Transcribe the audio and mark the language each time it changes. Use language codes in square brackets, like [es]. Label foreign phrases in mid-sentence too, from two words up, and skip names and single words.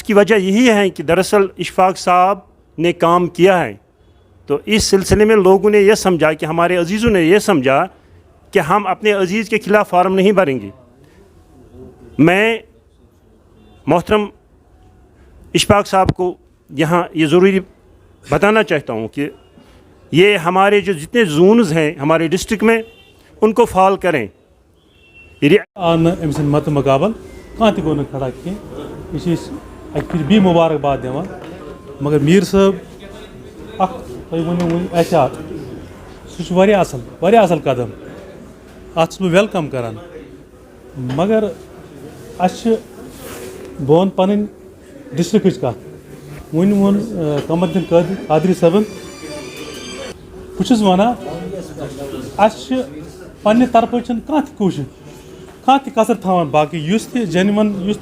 [ur] کی وجہ یہی ہے کہ دراصل اشفاق صاحب نے کام کیا ہے تو اس سلسلے میں لوگوں نے یہ سمجھا کہ ہمارے عزیزوں نے یہ سمجھا کہ ہم اپنے عزیز کے خلاف فارم نہیں بھریں گے میں محترم اشفاق صاحب کو یہاں یہ ضروری بتانا چاہتا ہوں کہ یہ ہمارے جو جتنے زونز ہیں ہمارے ڈسٹرکٹ میں ان کو فال کریں [ks] أمۍ سٕنٛدِ متہٕ مقابل کانٛہہ تہِ گوٚو نہٕ کھڑا کینٛہہ یہِ چھِ أسۍ اَکہِ پھِرِ بیٚیہِ مُبارکباد دِوان مگر میٖر صٲب اکھ تۄہہِ ؤنِو وٕنۍ احتیاط سُہ چھُ واریاہ اَصٕل قدم اَتھ چھُس بہٕ ویلکم کران مگر اَسہِ چھِ بہٕ وَنہٕ پنٕنۍ ڈسٹرکٕچ کتھ وٕنۍ ووٚن قمردیٖن قادری صٲبن بہٕ چھُس ونان اَسہِ چھِ پننہِ طرفہٕ چھِنہٕ کانٛہہ تہِ کوٗشِش کانٛہہ تہِ کثر تھاوان باقٕے یُس تہِ جینوَن